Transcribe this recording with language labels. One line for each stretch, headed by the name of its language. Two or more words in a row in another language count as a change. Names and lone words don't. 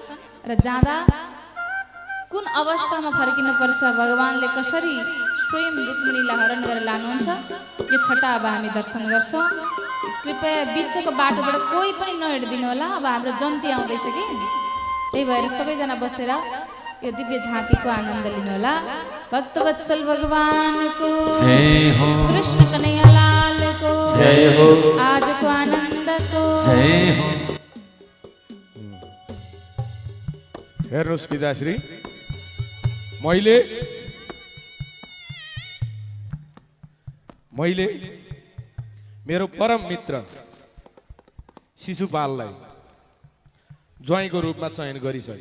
Nepali: र जाँदा कुन अवस्थामा फर्किनु पर्छ, भगवानले कसरी स्वयं रुक्मिणीलाई हरण गरेर लानुहुन्छ, यो छटा अब हामी दर्शन गर्छौँ। कृपया बिचको बाटोबाट कोही पनि नहिँडिदिनु होला, अब हाम्रो जन्ती आउँदैछ कि। त्यही भएर सबैजना बसेर यो दिव्य झाँकीको आनन्द लिनु होला। भक्तवत्सल भगवानको जय हो, कृष्ण कन्हैया लालको जय हो, आजको आनन्दको जय हो। हेर्नुहोस् पिताश्री, मैले मेरो परम मित्र शिशुपाललाई ज्वाइँको रूपमा चयन गरिसके।